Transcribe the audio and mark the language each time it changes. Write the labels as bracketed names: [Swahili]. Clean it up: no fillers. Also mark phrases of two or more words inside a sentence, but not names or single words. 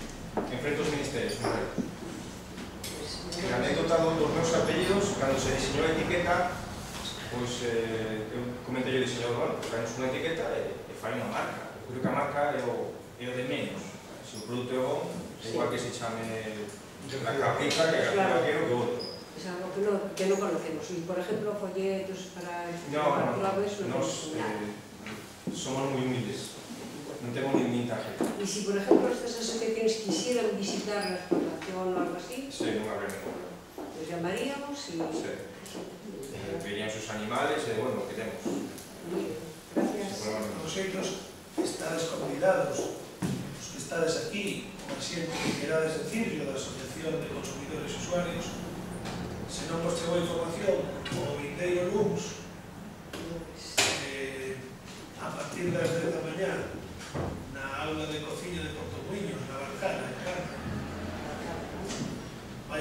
[Galician] Enfrente aos ministerios, Morelos. A anécdota dos meus apellidos, cando se diseñou a etiqueta, pois eu comentei ao diseñador, traemos unha etiqueta e fai unha marca. Eu creo que a marca é o de menos. Se o produto é bom, é igual que se chame la capricha, que García Vaquero, que outro. [Spanish] Es algo que no conocemos. Y, por ejemplo, folletos para... No, somos muy humildes. No tengo ni tarjeta. Y si, por ejemplo, estas asociaciones quisieran visitar la explotación o algo así, [Galician] sí, non habrá ningún. [Spanish] Los llamaríamos y... Verían sus animales e, [Galician] bueno, que temos. [Spanish] Gracias. [Galician] Vosotros estades convidados, os que estades aquí, como asiento que querades decirlo da Asociación de Consumidores e Usuarios, se non vos chegou a información, o vindeiro luns, a partir das 10 da mañá, na aula de cociña de Portomuiños, na Barcana, en Carna, vai